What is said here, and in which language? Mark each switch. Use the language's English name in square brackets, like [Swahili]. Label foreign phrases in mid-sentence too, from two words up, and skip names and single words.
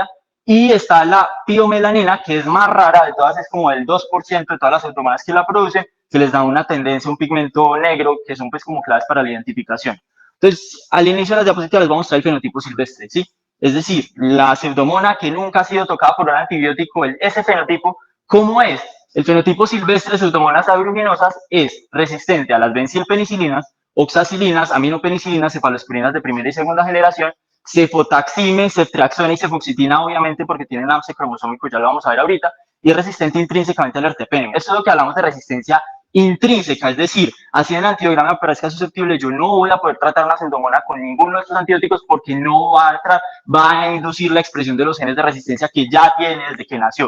[Spanish] Y está la piomelanina, que es más rara de todas, es como el 2% de todas las automadas que la producen, que les da una tendencia, un pigmento negro, que son pues como claves para la identificación. Entonces, al inicio de las diapositivas les vamos a mostrar el fenotipo silvestre, ¿sí? Es decir, la pseudomona que nunca ha sido tocada por un antibiótico, ese fenotipo, ¿cómo es? El fenotipo silvestre de pseudomonas aeruginosas es resistente a las bencilpenicilinas, oxacilinas, aminopenicilinas, cefalosporinas de primera y segunda generación, cefotaxime, ceftriaxona y cefoxitina, obviamente porque tienen AMSE cromosómico, ya lo vamos a ver ahorita, y es resistente intrínsecamente al ertapenem. Esto es lo que hablamos de resistencia intrínseca, es decir, así en el antibiograma me parezca susceptible, yo no voy a poder tratar una pseudomona con ninguno de estos antibióticos porque no va a inducir la expresión de los genes de resistencia que ya tiene desde que nació.